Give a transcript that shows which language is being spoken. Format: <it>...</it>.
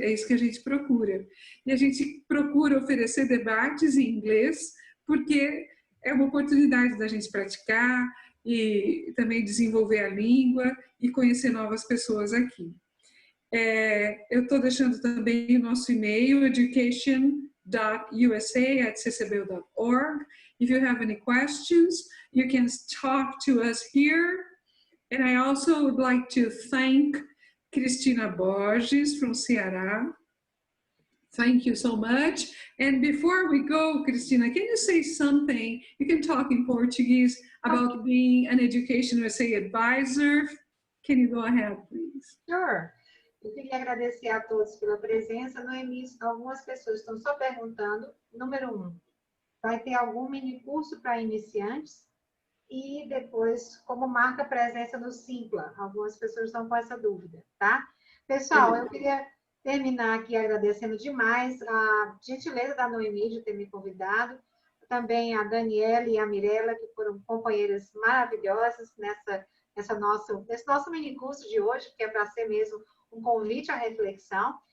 <pt>É isso que a gente procura. E a gente procura oferecer debates em inglês, porque é uma oportunidade da gente praticar e também desenvolver a língua e conhecer novas pessoas aqui. Eu estou deixando também o nosso e-mail, education.usa@ccbel.org,</pt> <en>If you have any questions, you can talk to us here. And I also would like to thank Cristina Borges from Ceará. Thank you so much. And before we go, Cristina, can you say something? You can talk in Portuguese about being an Education USA advisor. Can you go ahead, please? Sure.</en> <pt>Eu queria agradecer a todos pela presença. No início, algumas pessoas estão só perguntando. Número 1, vai ter algum mini curso para iniciantes? E depois, como marca presença no Simpla? Algumas pessoas estão com essa dúvida, tá? Pessoal, eu queria terminar aqui agradecendo demais a gentileza da Noemi de ter me convidado, também a Daniela e a Mirella, que foram companheiras maravilhosas nesse nosso mini curso de hoje, que é para ser mesmo um convite à reflexão.</pt>